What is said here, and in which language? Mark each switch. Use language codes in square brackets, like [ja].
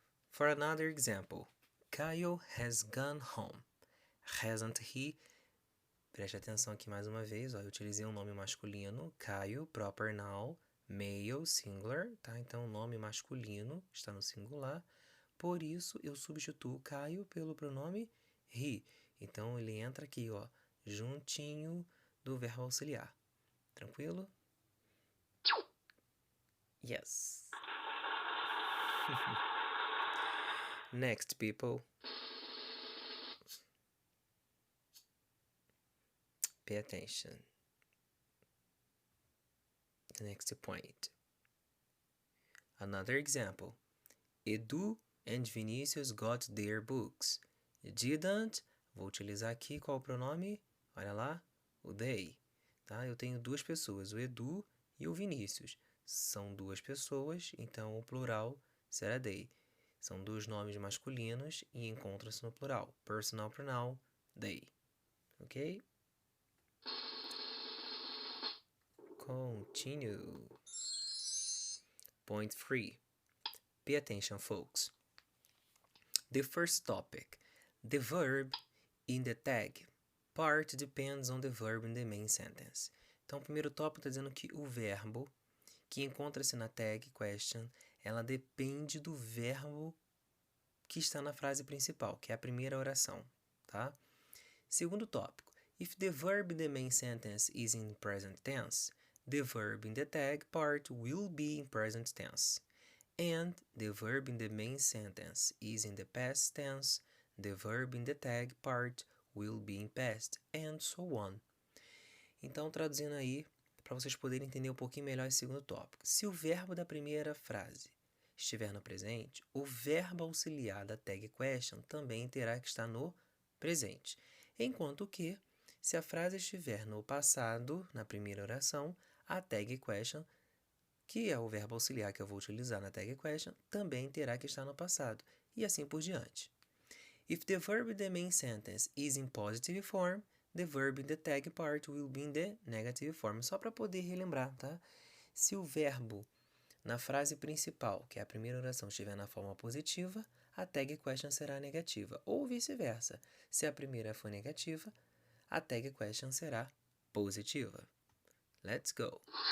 [en] For another example, Kyle has gone home. Hasn't he? [pt] Preste atenção aqui mais uma vez, ó, eu utilizei um nome masculino, Kyle, [en] proper noun, male, singular, [pt] tá? Então, o nome masculino está no singular, por isso eu substituo Kyle pelo pronome he. Então, ele entra aqui, ó, juntinho do verbo auxiliar. Tranquilo? [en] Yes. Next, people. Pay attention. The next point. Another example. Edu and Vinicius got their books. Didn't. [pt] Vou utilizar aqui qual o pronome? Olha lá, o they. Tá? Eu tenho duas pessoas, o Edu e o Vinícius. São duas pessoas, então o plural será they. São dois nomes masculinos e encontram-se no plural. [en] Personal pronoun, they. Ok? Continue. Point 3. Pay attention, folks. The first topic. The verb in the tag part depends on the verb in the main sentence. [pt] Então, o primeiro tópico está dizendo que o verbo que encontra-se na tag question, ela depende do verbo que está na frase principal, que é a primeira oração, tá? Segundo tópico. [en] If the verb in the main sentence is in present tense, the verb in the tag part will be in present tense. And the verb in the main sentence is in the past tense, the verb in the tag part will be in past, and so on. [pt] Então, traduzindo aí, para vocês poderem entender um pouquinho melhor esse segundo tópico. Se o verbo da primeira frase estiver no presente, o verbo auxiliar da tag question também terá que estar no presente. Enquanto que, se a frase estiver no passado, na primeira oração, a tag question, que é o verbo auxiliar que eu vou utilizar na tag question, também terá que estar no passado, e assim por diante. [en] If the verb in the main sentence is in positive form, the verb in the tag part will be in the negative form. [pt] Só para poder relembrar, tá? Se o verbo na frase principal, que é a primeira oração, estiver na forma positiva, a tag question será negativa, ou vice-versa. Se a primeira for negativa, a tag question será positiva. [en] Let's go.